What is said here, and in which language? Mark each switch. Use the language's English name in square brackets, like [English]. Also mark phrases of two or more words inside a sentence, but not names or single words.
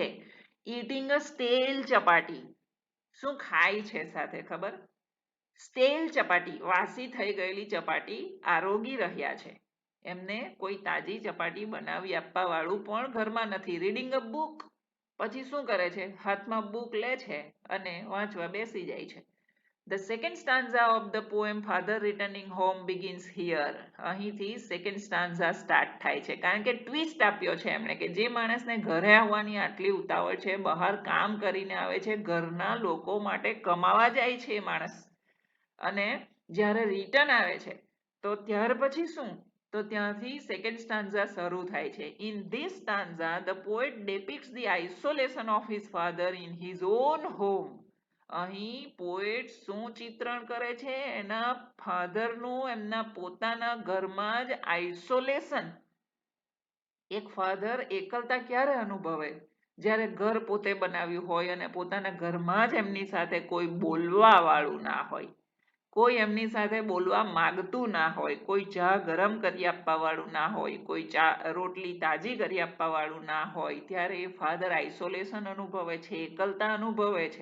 [English] eating a stale chapati. [Gujarati] શું ખાય છે સાથે ખબર? [English] stale chapati, [Gujarati] વાસી થઈ ગયેલી ચપાટી આરોગી રહ્યા છે. એમને કોઈ તાજી ચપાટી બનાવી આપવા વાળું પણ ઘરમાં નથી. [English] reading a book. [Gujarati] પછી શું કરે છે? હાથમાં બુક લે છે અને વાંચવા બેસી જાય છે. [English] The second stanza of the poem Father Returning Home begins here. [Gujarati] અહીંથી [English] second stanza start [Gujarati] થાય છે. કારણ કે ટ્વિસ્ટ આપ્યો છે એમણે કે જે માણસને ઘરે આવવાની આટલી ઉતાવળ છે, બહાર કામ કરીને આવે છે, ઘરના લોકો માટે કમાવા જાય છે એ માણસ, અને જ્યારે રિટર્ન આવે છે તો ત્યાર પછી શું? તો ત્યાંથી સેકન્ડ સ્ટાન્ઝા શરૂ થાય છે. [English] in this stanza the poet depicts the isolation of his father in his own home. [Gujarati] અહીં પોએટ શું ચિત્રણ કરે છે? એના ફાધરનું એમના પોતાના ઘરમાં જ આઇસોલેશન. એક ફાધર એકલતા ક્યારે અનુભવે? જ્યારે ઘર પોતે બનાવ્યું હોય અને પોતાના ઘરમાં જ એમની સાથે કોઈ બોલવા વાળું ના હોય, કોઈ એમની સાથે બોલવા માગતું ના હોય, કોઈ ચા ગરમ કરી આપવા વાળું ના હોય, કોઈ રોટલી તાજી કરી આપવા વાળું ના હોય, ત્યારે એ ફાધર આઇસોલેશન અનુભવે છે, એકલતા અનુભવે છે.